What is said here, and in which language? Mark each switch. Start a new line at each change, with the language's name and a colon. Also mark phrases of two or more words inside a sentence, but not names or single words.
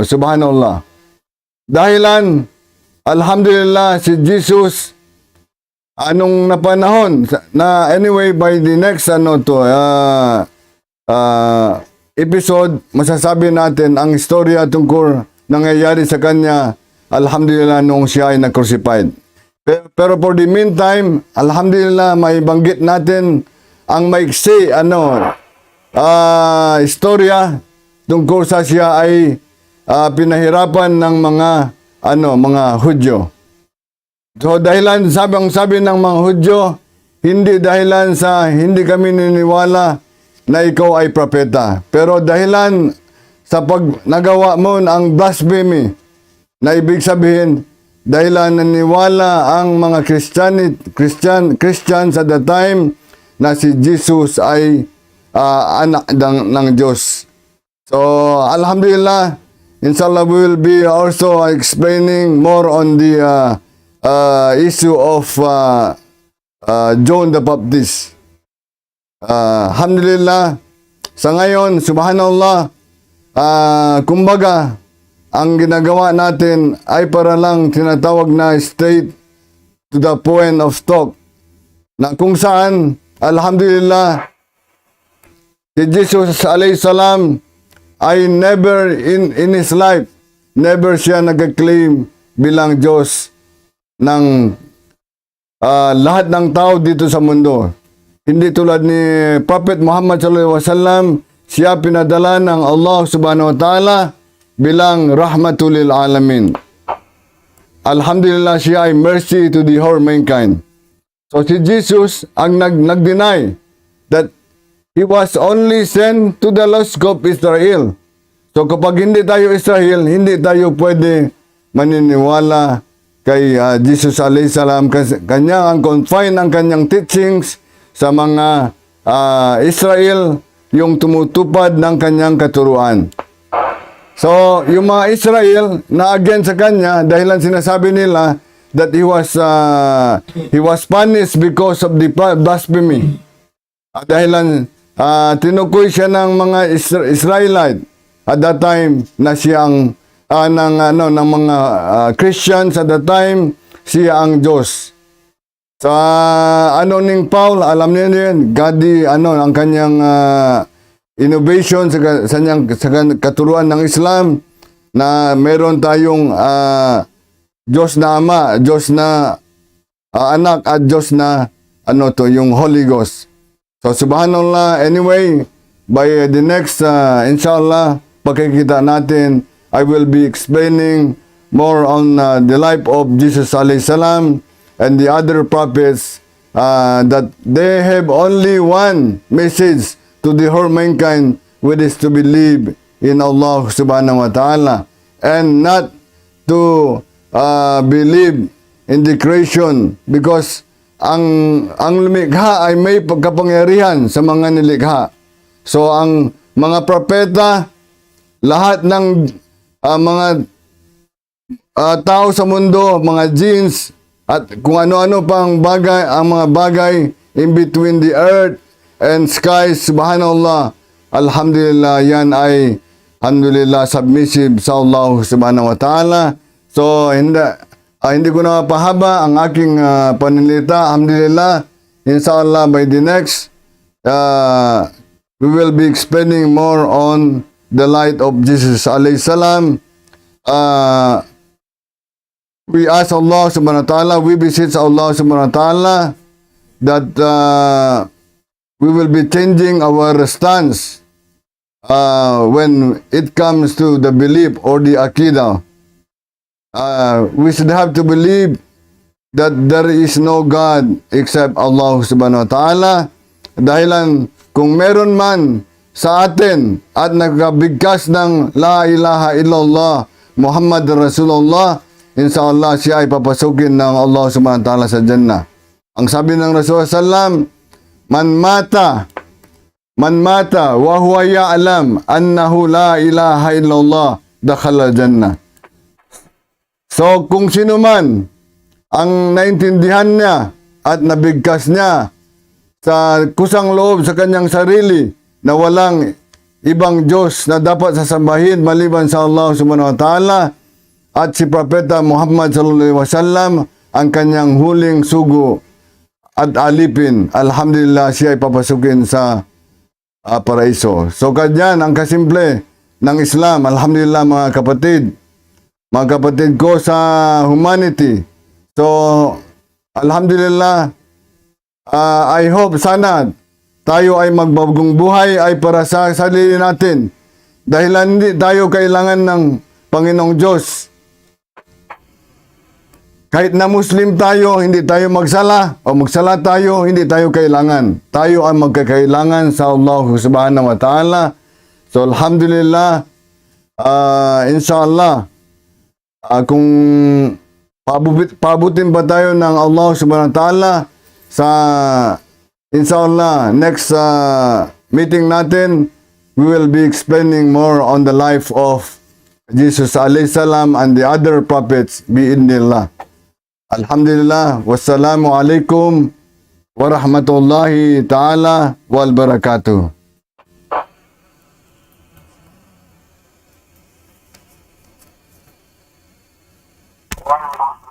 Filipino: Subhanallah. Dahilan, alhamdulillah, si Jesus, anong napanahon, na anyway,
English: by the next episode,
Filipino: masasabi natin ang istorya tungkol nangyayari sa kanya, alhamdulillah, noong siya ay na-crucified. Pero
English: for the meantime,
Filipino: alhamdulillah, may banggit natin ang maiksi, istorya tungkol sa siya ay pinahirapan ng mga Hudyo. So dahilan, sabi ng mga Hudyo, hindi dahilan sa hindi kami niniwala na ikaw ay propeta. Pero dahilan sa pag nagawa mo ang blasphemy, na ibig sabihin, dahilan naniwala ang mga Christian
English: at the time
Filipino: na si Jesus ay anak ng Diyos.
English: So,
Arabic: الحمد لله، إن شاء الله
English: we will be also explaining more on the issue of John the Baptist.
Filipino: Alhamdulillah, sa ngayon, subhanallah, kumbaga, ang ginagawa natin ay para lang tinatawag na
English: straight to the point of talk,
Filipino: na kung saan, alhamdulillah, si Jesus
Arabic: عليه السلام
Filipino: ay
English: never in his life,
Filipino: never siya nag-claim bilang Diyos ng lahat ng tao dito sa mundo. Hindi tulad ni Prophet Muhammad
Arabic: صلى الله عليه وسلم,
Filipino: siya pinadala ng Allah
Arabic: سبحانه وتعالى
Filipino: bilang
Arabic: رحمة للعالمين.
Filipino: Alhamdulillah, siya ay
English: mercy to the whole mankind. So
Filipino: si Jesus ang nag-deny
English: that he was only sent to the lost of Israel.
Filipino: So kapag hindi tayo Israel, hindi tayo pwede maniniwala kay Jesus
Arabic: عليه السلام.
Filipino: Kanya ang confine ang kanyang teachings sa mga Israel yung tumutupad ng kanyang katuruan. So, yung mga Israel na against sa kanya, dahilan sinasabi nila
English: that he was punished because of the blasphemy.
Filipino: Dahilan tinukoy siya ng mga Israelite
English: at that time
Filipino: na siya ang ng mga Christians
English: at that time,
Filipino: siya ang Diyos. Sa ning Paul, alam niyo yun, ang kanyang innovation sa katuruan ng Islam na meron tayong Diyos na Ama, Diyos na Anak at Diyos na yung Holy Ghost. So subhanallah, anyway,
English: by the next
Filipino: inshallah pagkikita natin,
English: I will be explaining more on the life of Jesus
Arabic: عليه السلام
English: and the other prophets, that they have only one message to the whole mankind, which is to believe in Allah
Arabic: سبحانه وتعالى
English: and not to believe in the creation, because
Filipino: ang lumikha ay may pagkapangyarihan sa mga nilikha. So ang mga propeta, lahat ng mga tao sa mundo, mga jinns, at kung ano-ano pang bagay, ang mga bagay
English: in between the earth and sky,
Arabic: سبحان الله، الحمد لله,
Filipino: yan ay, alhamdulillah, submissive sa Allah
Arabic: سبحانه وتعالى.
Filipino: So, hindi ko na mapahaba ang aking panilita.
Arabic: الحمد لله، إن شاء الله,
English: by the next, we will be explaining more on the light of Jesus
Arabic: عليه السلام.
English: We ask Allah
Arabic: سبحانه وتعالى,
English: we beseech Allah
Arabic: سبحانه وتعالى
English: that we will be changing our stance when it comes to the belief or the Aqidah. We should have to believe that there is no God except Allah
Arabic: سبحانه وتعالى.
Filipino: Dahilan kung meron man sa atin at nagkabigkas ng
Arabic: لا إله إلا الله محمد رسول الله,
Filipino: inshallah siya ay papasukin ng Allah
Arabic: سبحانه وتعالى
Filipino: sa Jannah. Ang sabi ng
Arabic: رسول الله سلم، من مات وهو يعلم أنه لا إله إلا الله دخل الجنة.
Filipino: So kung sino man ang naintindihan niya at nabigkas niya sa kusang loob sa kanyang sarili na walang ibang Diyos na dapat sasambahin maliban sa Allah
Arabic: سبحانه وتعالى,
Filipino: at si Propeta Muhammad
Arabic: صلى الله عليه وسلم
Filipino: ang kanyang huling sugo at alipin, alhamdulillah siya ay papasukin sa paraiso. So kanyan ang kasimple ng Islam, alhamdulillah mga kapatid ko sa humanity. So alhamdulillah,
English: I hope
Filipino: sana tayo ay magbagong buhay ay para sa sarili natin, dahil hindi tayo kailangan ng Panginoong Diyos. Kahit na Muslim tayo, hindi tayo magsala o magsala tayo, hindi tayo kailangan. Tayo ang magkakailangan sa Allah
Arabic: سبحانه وتعالى.
Filipino: So alhamdulillah,
English: inshallah,
Filipino: kung pabutin pa tayo ng
English: Allah
Arabic: سبحانه وتعالى
Filipino: sa inshallah next meeting natin,
English: we will be explaining more on the life of Jesus
Arabic: عليه السلام
English: and the other prophets bi'idnillah.
Arabic: الحمد لله، والسلام عليكم ورحمة الله تعالى وبركاته. Wow.